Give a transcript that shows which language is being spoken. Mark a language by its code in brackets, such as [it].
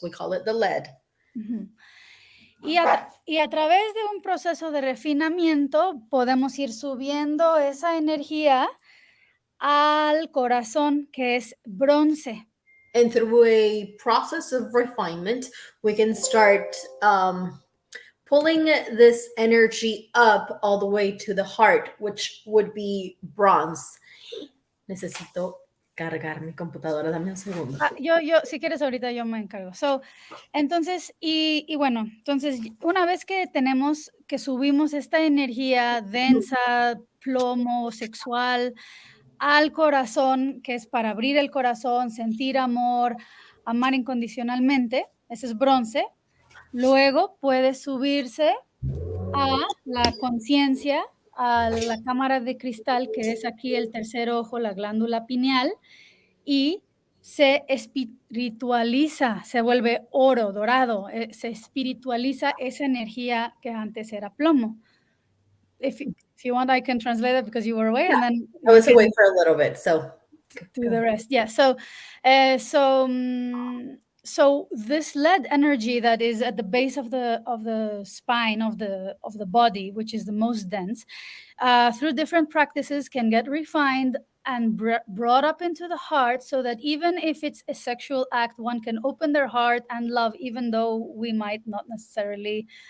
[en] We call it the lead. Uh-huh. [es] Y a través de un proceso de refinamiento podemos ir subiendo esa energía al corazón, que es bronce. [en] And through a process of refinement, we can start pulling this energy up all the way to the heart, which would be bronze. [es] Necesito cargar mi computadora, dame un segundo. Yo, si quieres ahorita yo me encargo. Entonces, bueno, entonces una vez que subimos esta energía densa, plomo, sexual, al corazón, que es para abrir el corazón, sentir amor, amar incondicionalmente, ese es bronce. Luego puede subirse a la conciencia, a la cámara de cristal, que es aquí el tercer ojo, la glándula pineal, y se espiritualiza, se vuelve oro, dorado, se espiritualiza esa energía que antes era plomo. [en] If you want, I can translate it because you were away, and then I was away for a little bit, so do the rest. Yeah. So this lead energy that is at the base of the spine of the body, which is the most dense, through different practices can get refined and brought up into the heart, so that even if it's a sexual act, one can open their heart and love, even though we might not necessarily